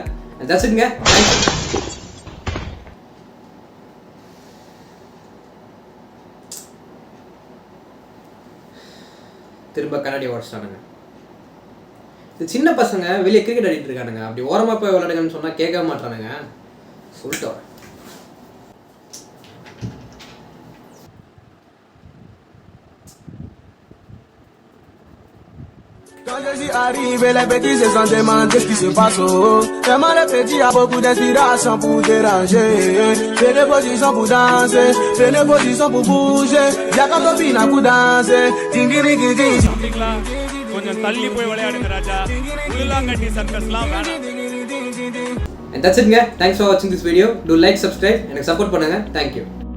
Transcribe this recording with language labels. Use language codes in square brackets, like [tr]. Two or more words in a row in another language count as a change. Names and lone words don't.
[ta] தட்ஸ்ங்க. திரும்ப கண்ணாடி உடச்சிட்டானுங்க. இந்த சின்ன பசங்க வெளியே கிரிக்கெட் ஆடிட்டு இருக்கானுங்க, அப்படி ஓரமாக போய் விளையாடுங்கன்னு சொன்னால் கேட்க மாட்டானுங்க. சொல்லிட்டு வரேன். [fr] Quand je suis arrivé, les petits se sont demandé ce qui se passe. Vraiment, les petits a beaucoup d'inspiration pour déranger. Prenez position pour danser, prenez position pour bouger. Y'a quand on vient pour danser, ding-ding-ding-ding. [ta] கொஞ்சம் தள்ளி போய் விளையாடுங்க ராஜா, உள்ளாங்கட்டி சர்க்கஸ்லாம் வேணாம். [en] And that's it, guys. Thanks for watching this video. Do like, subscribe, and support பண்ணுங்க. Thank you.